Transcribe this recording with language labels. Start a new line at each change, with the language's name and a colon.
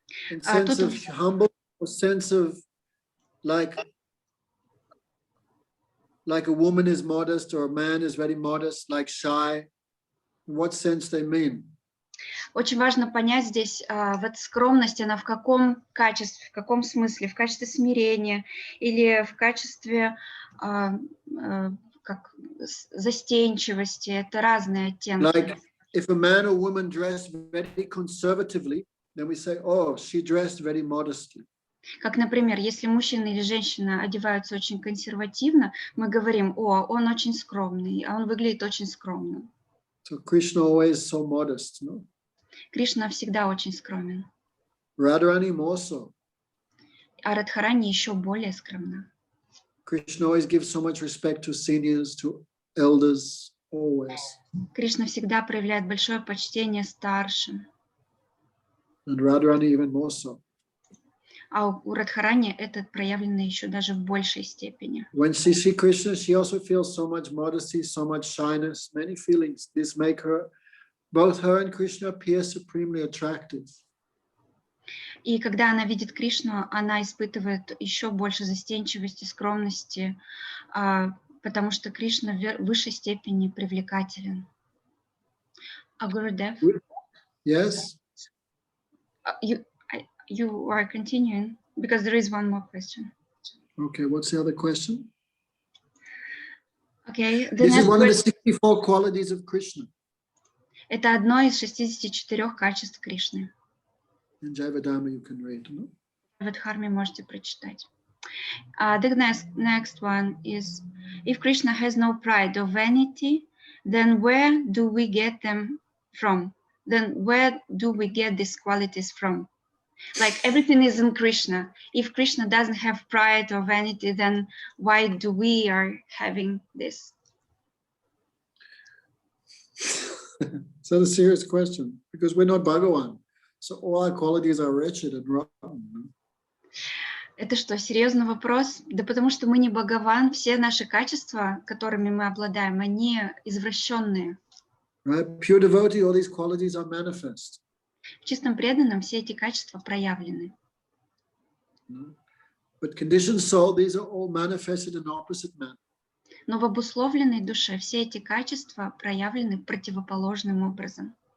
English: In sense of humble, or sense of like a woman is modest or a man is very modest, like shy. In what sense they mean?
Russian: Очень важно понять здесь, вот скромность, она в каком качестве, в каком смысле? В качестве смирения или в качестве как застенчивости? Это разные оттенки.
English: Like if a man or woman dress very conservatively, then we say, oh, she dressed very modestly.
Russian: Как, например, если мужчина или женщина одеваются очень консервативно, мы говорим, о, он очень скромный, а он выглядит очень скромным.
English: So Krishna always so modest, no?
Russian: Кришна всегда очень скромен.
English: Radharani more so.
Russian: А Радхарани еще более скромна.
English: Krishna always gives so much respect to seniors, to elders, always.
Russian: Кришна всегда проявляет большое почтение старшим.
English: And Radharani even more so.
Russian: А у Радхарани это проявлено еще даже в большей степени.
English: When she sees Krishna, she also feels so much modesty, so much shyness, many feelings. This make her, both her and Krishna appear supremely attractive.
Russian: И когда она видит Кришну, она испытывает еще больше застенчивости, скромности, потому что Кришна в высшей степени привлекателен. Гурудев?
English: Yes? You are continuing, because there is one more question. Okay, what's the other question? Okay, This is one of the 64 qualities of Krishna.
Russian: Это одно из 64 качеств Кришны.
English: In Jayavadharma you can read. No?
Russian: В Дхарме можете прочитать.
English: The next one is, if Krishna has no pride or vanity, then where do we get them from? Then where do we get these qualities from? Like everything is in Krishna. If Krishna doesn't have pride or vanity, then why do we are having this? It's not a serious question, because we're not Bhagavan. So all our qualities are wretched and rotten.
Russian: Это что, серьезный вопрос? Да потому что мы не Бхагаван, все наши качества, которыми мы обладаем, они извращенные.
English: Right? Pure devotee, all these qualities are manifest.
Russian: В чистом преданном все эти качества проявлены.
English: But conditioned soul, these are all manifested in opposite manner.
Russian: Но в обусловленной душе все эти качества проявлены противоположным образом.